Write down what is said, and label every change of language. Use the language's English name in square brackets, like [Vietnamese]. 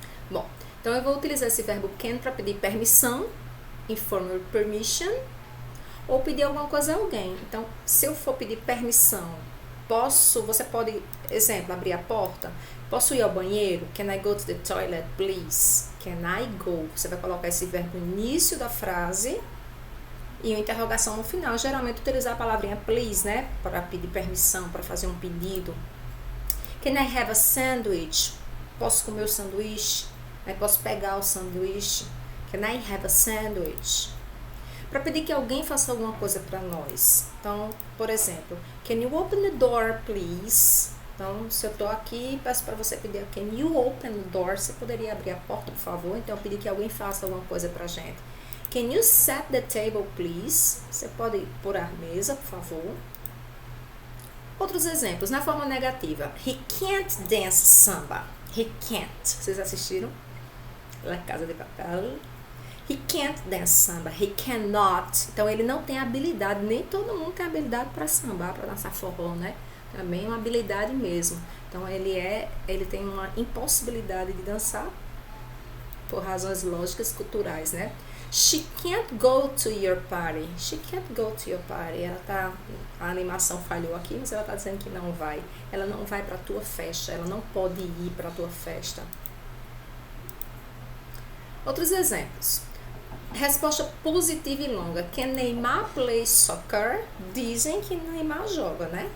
[Portuguese] Bom, então eu vou utilizar esse verbo can para pedir permissão, informal permission, ou pedir alguma coisa a alguém. Então, se eu for pedir permissão, você pode, exemplo, abrir a porta, posso ir ao banheiro? [English] Can I go to the toilet, please? Can I go? [Portuguese] Você vai colocar esse verbo no início da frase e uma interrogação no final. Geralmente utilizar a palavrinha please, né? Para pedir permissão, para fazer um pedido. [English] Can I have a sandwich? Posso comer o sanduíche? Posso pegar o sanduíche? Can I have a sandwich? [Portuguese] Para pedir que alguém faça alguma coisa para nós. Então, por exemplo, can you open the door, please? Então, se eu estou aqui e peço para você pedir, can you open the door? Você poderia abrir a porta, por favor? Então, eu pedi que alguém faça alguma coisa para a gente. [English] Can you set the table, please? [Portuguese] Você pode pôr a mesa, por favor? Outros exemplos, na forma negativa. He can't dance samba. He can't. Vocês assistiram? [English] La Casa de Papel. He can't dance samba. He cannot. [Portuguese] Então, ele não tem habilidade. Nem todo mundo tem habilidade para sambar, para dançar forró, né? Também é uma habilidade mesmo. Então, ele tem uma impossibilidade de dançar por razões lógicas, culturais, né? [English] She can't go to your party. She can't go to your party. [Portuguese] A animação falhou aqui, mas ela tá dizendo que não vai. Ela não vai para a tua festa. Ela não pode ir para a tua festa. Outros exemplos. Resposta positiva e longa. Can Neymar play soccer? Dizem que Neymar joga, né?